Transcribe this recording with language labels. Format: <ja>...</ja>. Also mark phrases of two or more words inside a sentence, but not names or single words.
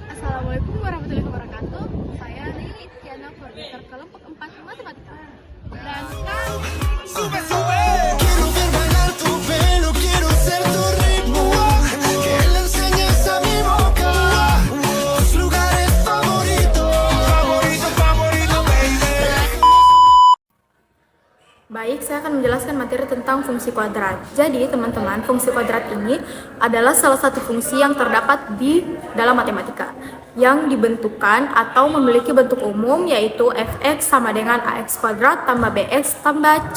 <ar>السلام عليكم ورحمة الله وبركاته.</ar> <id>Saya Riri Tiana Koordinator kelompok 4 Matematika. Dan sekarang</id> <es>Sube, sube. Quiero ver bailar tu pelo, quiero ser tu ritmo. Que le enseñes a mi boca tus lugares favoritos. Favorito, favorito, baby.</es> <id>Baik, saya akan menjelaskan materi tentang fungsi kuadrat. Jadi, teman-teman, fungsi kuadrat ini adalah salah satu fungsi yang terdapat di dalam matematika yang dibentukkan atau memiliki bentuk umum, yaitu fx sama dengan ax kuadrat tambah bx tambah c.</id>